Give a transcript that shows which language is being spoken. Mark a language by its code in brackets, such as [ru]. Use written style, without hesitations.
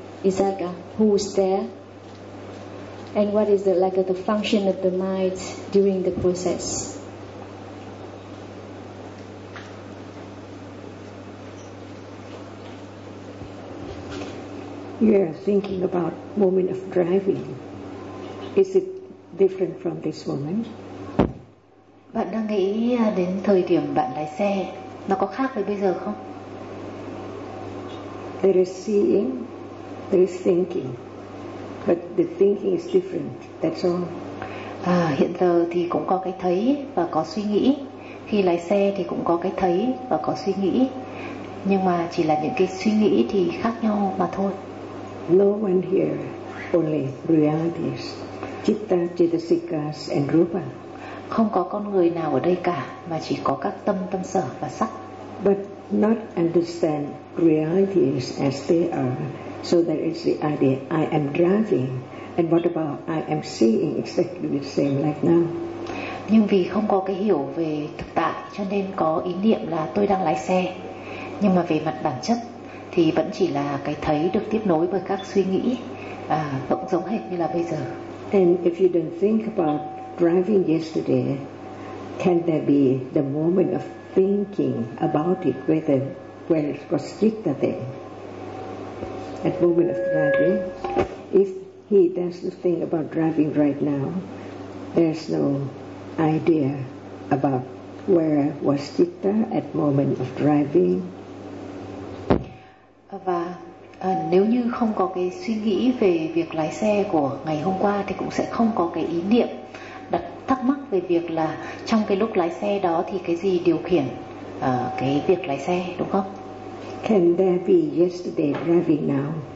[en] Is that who's there? And what is the function of the mind during the process? Yeah, thinking about moment of driving. Is it different from this moment? [vi] Bạn đang nghĩ đến thời điểm bạn lái xe, nó có khác với bây giờ không? [en] There is seeing, there is thinking, but the thinking is different. That's all. [vi] Hiện giờ thì cũng có cái thấy và có suy nghĩ. Khi lái xe thì cũng có cái thấy và có suy nghĩ. Nhưng mà chỉ là những cái suy nghĩ thì khác nhau mà thôi. [en] No one here, only realities, citta, cetasikas, and rupa. [vi] Không có con người nào ở đây cả, mà chỉ có các tâm, tâm sở và sắc. [en] But not understand realities as they are, so that it's the idea I am driving, and what about I am seeing exactly the same like now. [vi] Nhưng vì không có cái hiểu về thực tại, cho nên có ý niệm là tôi đang lái xe. Nhưng mà về mặt bản chất, thì vẫn chỉ là cái thấy được tiếp nối với các suy nghĩ vẫn giống hệt như là bây giờ. [en] And if you don't think about driving yesterday, can there be the moment of thinking about it, whether when it was Jitta then, at moment of driving? If he doesn't think about driving right now, there's no idea about where was Jitta at moment of driving. [vi] Và nếu như không có cái suy nghĩ về việc lái xe của ngày hôm qua thì cũng sẽ không có cái ý niệm đặt thắc mắc về việc là trong cái lúc lái xe đó thì cái gì điều khiển cái việc lái xe, đúng không? [en] Can there be yesterday driving now?